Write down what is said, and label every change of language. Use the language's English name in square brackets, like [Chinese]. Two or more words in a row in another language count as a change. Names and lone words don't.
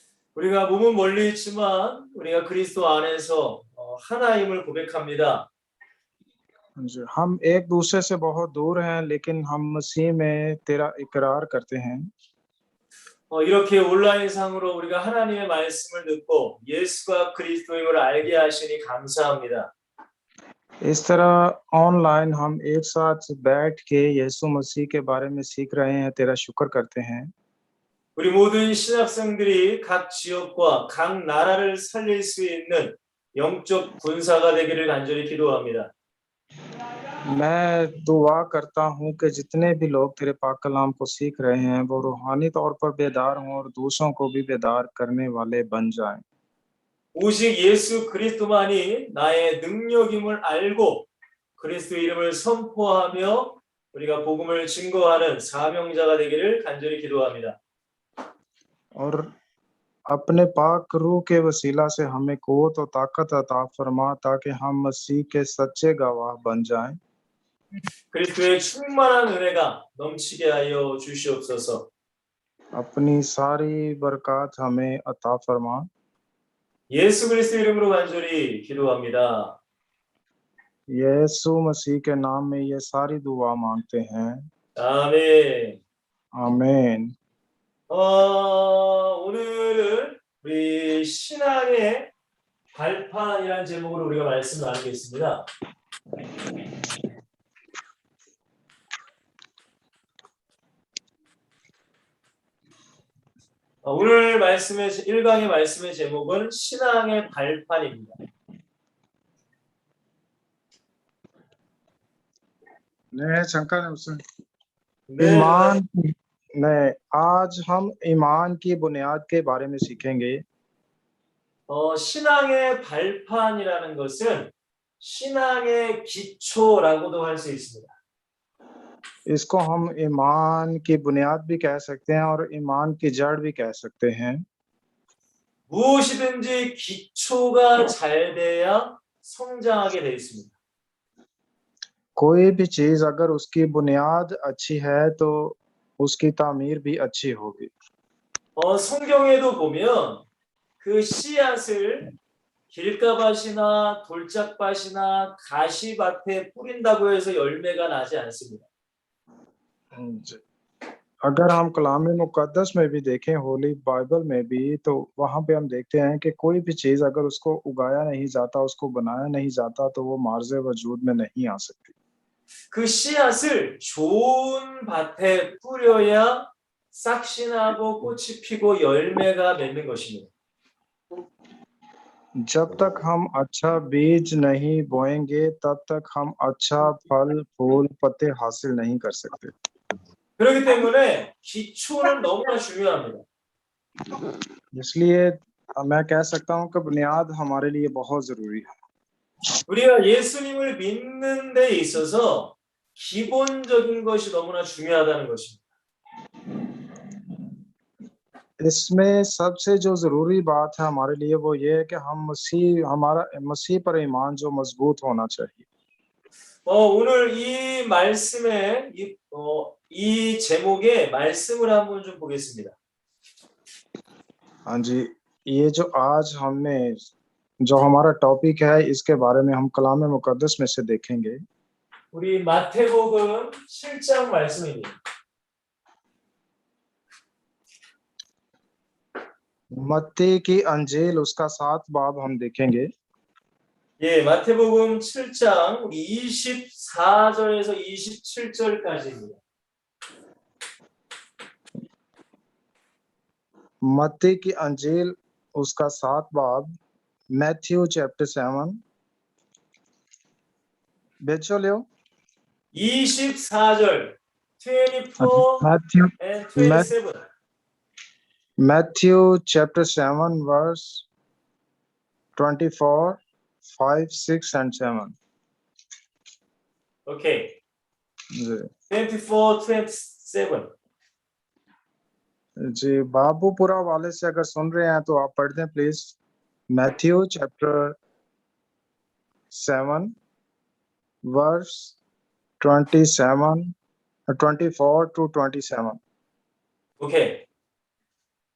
[Korean] 우리가 몸은 멀리 있지만 우리가 그리스도 안에서 하나임을 고백합니다. [Urdu] ہم ایک دوسرے سے بہت دور ہیں، لیکن ہم مسیح میں تیرا اقرار کرتے ہیں. [Korean] 이렇게 온라인상으로 우리가 하나님의 말씀을 듣고 예수가 그리스도임을 알게 하시니 감사합니다. [Urdu] اس طرح آن لائن ہم ایک ساتھ بیٹھ کے یسوع مسیح کے بارے میں سیکھ رہے ہیں، تیرا شکر کرتے ہیں. [Korean] 우리 모든 신학생들이 각 지역과 각 나라를 살릴 수 있는 영적 군사가 되기를 간절히 기도합니다. [Urdu] میں دعا کرتا ہوں کہ جتنے بھی لوگ تیرے پاک کلام کو سیکھ رہے ہیں وہ روحانی طور پر بیدار ہوں اور دوسروں کو بھی بیدار کرنے والے بن جائیں. [Korean] 오직 예수 그리스도만이 나의 능력임을 알고 그리스도 이름을 선포하며 우리가 복음을 증거하는 사명자가 되기를 간절히 기도합니다. [Urdu] اور اپنے پاک روح کے وسیلہ سے ہمیں قوت اور طاقت عطا فرما تاکہ ہم مسیح کے سچے گواہ بن جائیں. [Korean] 그리스도의 충만한 은혜가 넘치게 하여 주시옵소서. [Urdu] اپنی ساری برکت ہمیں عطا فرما. [Korean] 예수 그리스도 이름으로 간절히 기도합니다. [Urdu] یسوع مسیح کے نام میں یہ ساری دعا مانگتے ہیں. [Korean] 아멘. [Urdu] आमीन। [Korean] 오늘은 우리 신앙의 발판이라는 제목으로 우리가 말씀 나누겠습니다. 오늘 말씀의 1강의 말씀의 제목은 신앙의 발판입니다. 네, 잠깐 우선 [Urdu] ایمان میں آج ہم ایمان کی بنیاد کے بارے میں سیکھیں گے. [Korean] 신앙의 발판이라는 것은 신앙의 기초라고도 할 수 있습니다. [Urdu] اس کو ہم ایمان کی بنیاد بھی کہہ سکتے ہیں اور ایمان کی جڑ بھی کہہ سکتے ہیں. [Korean] 무엇이든지 기초가 잘 돼야 성장하게 되어 있습니다. [Urdu] کوئی بھی چیز اگر اس کی بنیاد اچھی ہے تو اس کی تعمیر بھی اچھی ہوگی. [Korean] 성경에도 보면 그 씨앗을 길가밭이나 돌짝밭이나 가시밭에 뿌린다고 해서 열매가 나지 않습니다. [Urdu] اگر ہم کلام مقدس میں بھی دیکھیں, [English] Holy Bible [Urdu] میں بھی، تو وہاں پہ ہم دیکھتے ہیں کہ کوئی بھی چیز اگر اس کو اگایا نہیں جاتا، اس کو بنایا نہیں جاتا، تو وہ معرضِ وجود میں نہیں آ سکتی. [Korean] 그 씨앗을 좋은 밭에 뿌려야 싹신하고 꽃이 피고 열매가 맺는 것입니다. [Urdu] جب تک ہم اچھا بیج نہیں بوئیں گے، تب تک ہم اچھا پھل، پھول، پتے حاصل نہیں کر سکتے. [Korean] 그렇기 때문에 기초는 너무나 중요합니다. [Urdu] اس لیے میں کہہ سکتا ہوں کہ بنیاد ہمارے لیے بہت ضروری ہے. [Korean] 우리가 예수님을 믿는 데 있어서 기본적인 것이 너무나 중요하다는 것입니다. [Urdu] اس میں سب سے جو ضروری بات ہے ہمارے لیے وہ یہ ہے کہ ہم مسیح پر ایمان جو مضبوط ہونا چاہیے. [Korean] 오늘 이 말씀에 이 제목의 말씀을 한번 좀 보겠습니다. [Urdu] ہاں جی، یہ جو آج ہم نے جو ہمارا ٹاپک ہے اس کے بارے میں ہم کلام مقدس میں سے دیکھیں گے. [Korean] 우리 마태복음 7장 말씀입니다. [Urdu] متی کی انجیل اس کا 7 باب ہم دیکھیں گے. [Korean] 예, 마태복음 7장 24절에서 27절까지입니다. [Urdu] متی کی انجیل اس کا 7 باب, [English] Matthew chapter 7 [Urdu] बेचो लियो [English] 24절 24 and 27. Matthew chapter 7 verse 24, 5, 6 and 7. Okay. [Urdu] जी 24, 27. جی بابو پورا والے سے اگر سن رہے ہیں تو آپ پڑھ دیں پلیز. [English] Matthew chapter 7 verse 27, 24 to 27.